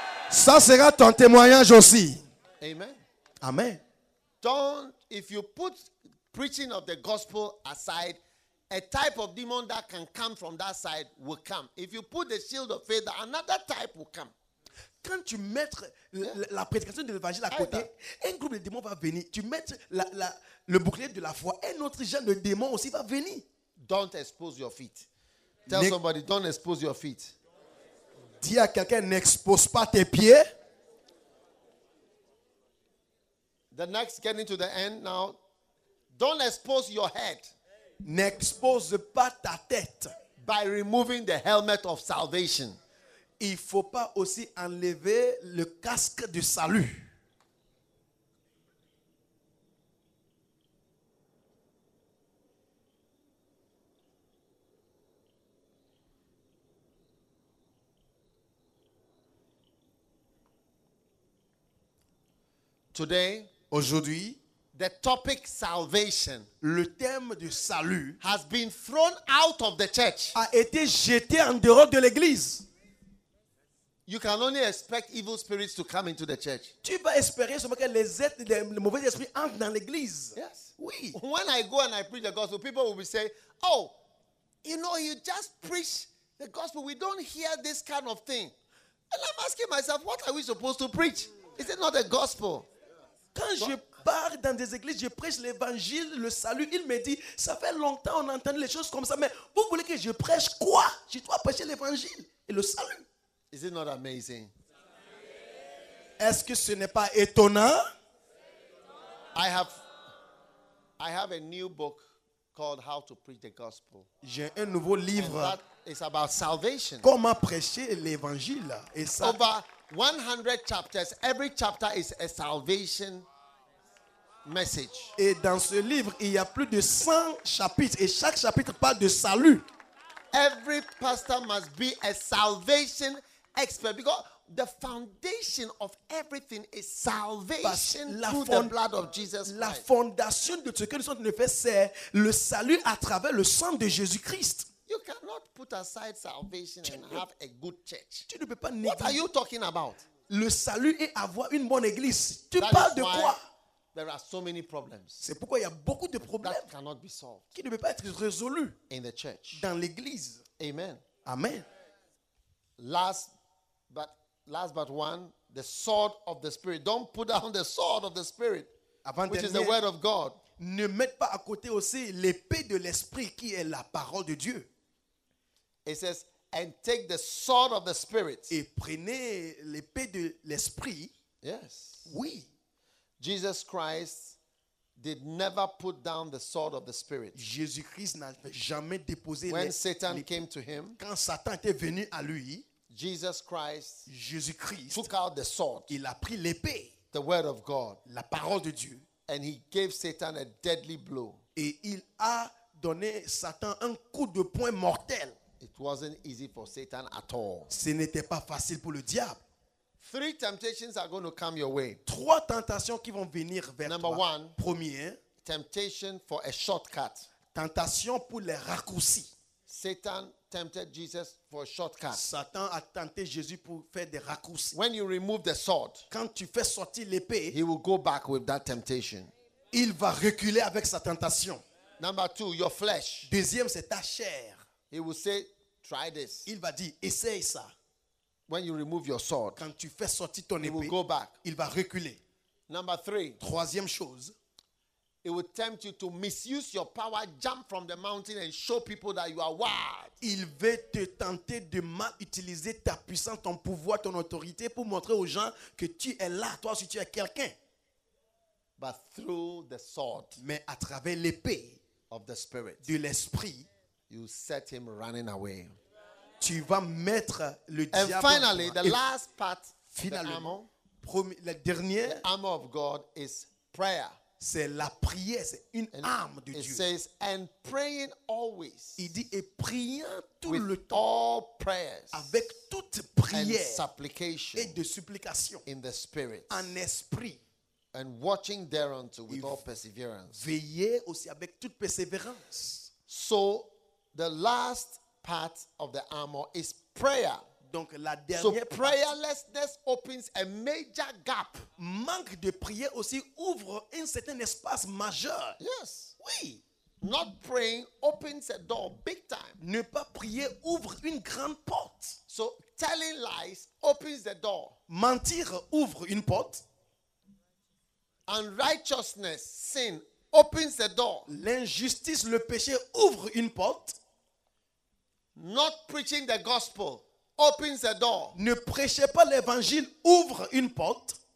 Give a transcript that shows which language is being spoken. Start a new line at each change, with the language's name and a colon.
French: Ça sera ton témoignage aussi. Amen. Amen.
English: Don't, if you put preaching of the gospel aside, a type of demon that can come from that side will come. If you put the shield of faith, another type will come.
French: Quand tu mets la prédication de l'évangile à côté, un groupe de démons va venir. Tu mets le bouclier de la foi, un autre genre de démon aussi va venir.
English: Don't expose your feet. Tell somebody, don't expose your feet.
French: Dis à quelqu'un, n'expose pas tes pieds.
English: The next, getting to the end now. Don't expose your head.
French: N'expose pas ta tête.
English: By removing the helmet of salvation.
French: Il ne faut pas aussi enlever le casque du salut.
English: Today,
French: aujourd'hui,
English: the topic salvation,
French: le thème du salut,
English: has been thrown out of the church.
French: A été jeté en dehors de l'église.
English: You can only expect evil spirits to come into the church.
French: Tu peux espérer seulement que les mauvais esprits entrent dans l'église.
English: Yes.
French: Oui.
English: When I go and I preach the gospel, people will be saying, "Oh, you know, you just preach the gospel. We don't hear this kind of thing." And I'm asking myself, what are we supposed to preach? Is it not the gospel?
French: Quand je pars dans des églises, je prêche l'évangile, le salut, il me dit, ça fait longtemps qu'on entend les choses comme ça, mais vous voulez que je prêche quoi? Je dois prêcher l'évangile et le salut.
English: Is it not amazing?
French: Est-ce que ce n'est pas étonnant?
English: I have a new book called How to Preach the Gospel.
French: J'ai un nouveau livre.
English: And that is about salvation.
French: Comment prêcher l'évangile? Et ça,
English: over 100 chapters, every chapter is a salvation message.
French: Et dans ce livre, il y a plus de 100 chapitres et chaque chapitre parle de salut.
English: Every pastor must be a salvation expert, because the foundation of everything is salvation through the blood of Jesus Christ.
French: La fondation de ce que nous sommes en train de faire, c'est le salut à travers le sang de Jésus Christ.
English: You cannot put aside salvation and have a good church.
French: Tu ne peux pas négliger.
English: What are you talking about?
French: Le salut et avoir une bonne église. Tu parles de quoi?
English: There are so many problems.
French: C'est pourquoi il y a beaucoup de problèmes
English: that cannot be solved.
French: Qui ne peuvent pas être résolus
English: in the church.
French: Dans l'église. Amen. Amen.
English: Last but one, the sword of the spirit. Don't put down the sword of the spirit, which is the word of God.
French: Ne mette pas à côté aussi l'épée de l'esprit qui est la parole de Dieu.
English: It says, and take the sword of the spirit.
French: Et prenez l'épée de l'esprit.
English: Yes.
French: Oui.
English: Jesus Christ did never put down the sword of the spirit.
French: Jésus-Christ n'avait jamais déposé l'épée.
English: When Satan came to him,
French: quand Satan était venu à lui,
English: Jésus-Christ took out the sword.
French: Il a pris l'épée.
English: The word of God.
French: La parole de Dieu.
English: And he gave Satan a deadly blow.
French: Et il a donné Satan un coup de poing mortel.
English: It wasn't easy for Satan at all.
French: Ce n'était pas facile pour le diable.
English: Three temptations are going to come your way.
French: Trois tentations qui vont venir vers
English: Number
French: toi.
English: One,
French: premier,
English: temptation for a shortcut.
French: Tentation pour les raccourcis.
English: Satan tempted Jesus for a shortcut.
French: Satan a tenté Jésus pour faire des raccourcis.
English: When you remove the sword,
French: quand tu fais sortir l'épée,
English: he will go back with that temptation.
French: Il va reculer avec sa tentation.
English: Number two, your flesh.
French: Deuxième, c'est ta chair.
English: He will say, try this.
French: Il va dire, essaye ça.
English: When you remove your sword,
French: quand tu fais sortir ton épée,
English: he will go back.
French: Il va reculer.
English: Number three,
French: troisième chose.
English: It will tempt you to misuse your power, jump from the mountain and show people that you are wild.
French: Il veut te tenter de mal utiliser ta puissance, ton pouvoir, ton autorité pour montrer aux gens que tu es là, toi, si tu es quelqu'un.
English: But through the sword,
French: mais à travers l'épée
English: of the spirit,
French: de l'esprit,
English: you set him running away.
French: Tu vas mettre le
English: and
French: diable.
English: And finally, the last part,
French: finalement, la dernière,
English: the armor of God is prayer.
French: C'est la prière, c'est une arme de
English: it
French: Dieu.
English: Says, and praying always.
French: Il dit et priant tout
English: with
French: le temps.
English: All prayers
French: avec toute prière
English: and supplication
French: et de supplication
English: in the spirit.
French: En esprit.
English: And watching thereunto with all perseverance.
French: Veillez aussi avec toute persévérance.
English: So the last part of the armor is prayer.
French: Donc la dernière
English: so prayerlessness part, opens a major gap.
French: Manque de prière aussi ouvre un certain espace majeur.
English: Yes.
French: Oui.
English: Not praying opens a door big time.
French: Ne pas prier ouvre une grande porte.
English: So telling lies opens the door.
French: Mentir ouvre une porte.
English: Unrighteousness, sin opens the door.
French: L'injustice, le péché ouvre une porte.
English: Not preaching the gospel opens the door.
French: Ne prêchez pas l'évangile ouvre une porte.